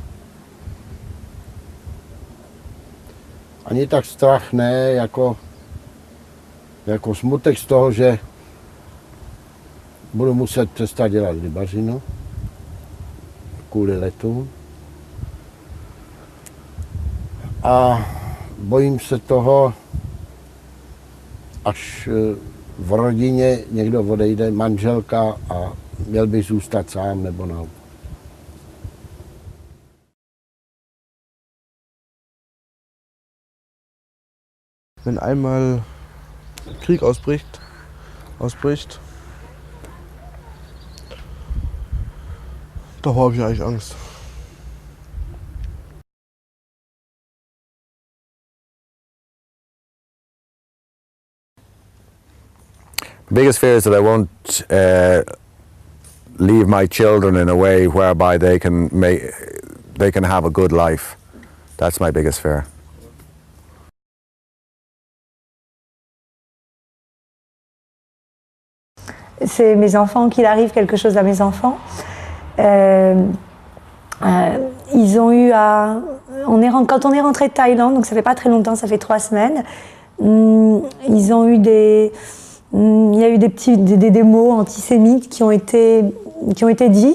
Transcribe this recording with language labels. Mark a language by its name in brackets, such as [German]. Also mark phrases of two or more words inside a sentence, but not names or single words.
[Czech] Ani tak strach ne, jako smutek z toho, že budu muset přestat dělat rybařinu kvůli letům. A bojím se toho, až v rodině někdo odejde, manželka, a měl bych zůstat sám nebo naopak. [German] Wenn einmal Krieg ausbricht, davor habe ich eigentlich Angst. [English] The biggest fear is that I won't leave my children in a way whereby they can have a good life. That's my biggest fear. [French] C'est mes enfants, qu'il arrive quelque chose à mes enfants. Ils ont eu quand on est rentré de Thaïlande, donc ça fait pas très longtemps, ça fait 3 semaines, ils ont eu il y a eu des mots antisémites qui ont été dits.